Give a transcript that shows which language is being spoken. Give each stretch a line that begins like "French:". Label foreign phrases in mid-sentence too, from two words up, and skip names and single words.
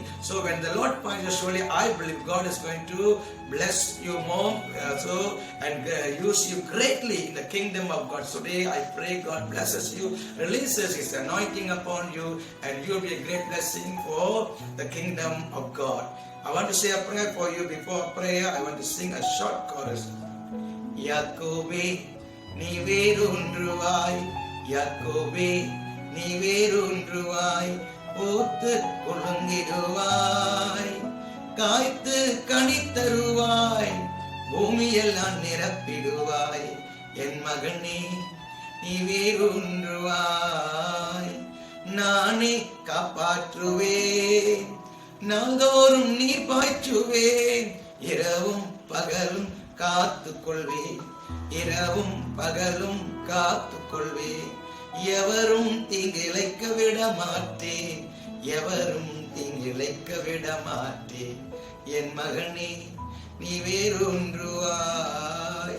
English: So when the Lord finds you, surely I believe God is going to bless you more and use you greatly in the kingdom of God. So today I pray God blesses you, releases His anointing upon you, and you will be a great blessing for the kingdom of God. I want to say a prayer for you. Before prayer, I want to sing a short chorus.
Tamil: யாக்கோபே, நீ வேரூன்றுவாய், யாக்கோபே, நீ வேரூன்றுவாய், பூத்து குலுங்கிடுவாய், காய்த்து கனித்தருவாய், பூமியெல்லாம் நிரப்பிடுவாய், என் மகனே நீ வேரூன்றுவாய், நானே காப்பாற்றுவேன், நாள்தோறும் நீர் பாய்ச்சுவேன், இரவும் பகலும் காத்துக்கொள்வேன், இரவும் பகலும் காத்துக்கொள்வேன், எவரும் தீங்கிழைக்க விட மாட்டேன், எவரும் தீங்கிழைக்க விட மாட்டேன், என் மகனே நீ வேரூன்றுவாய்.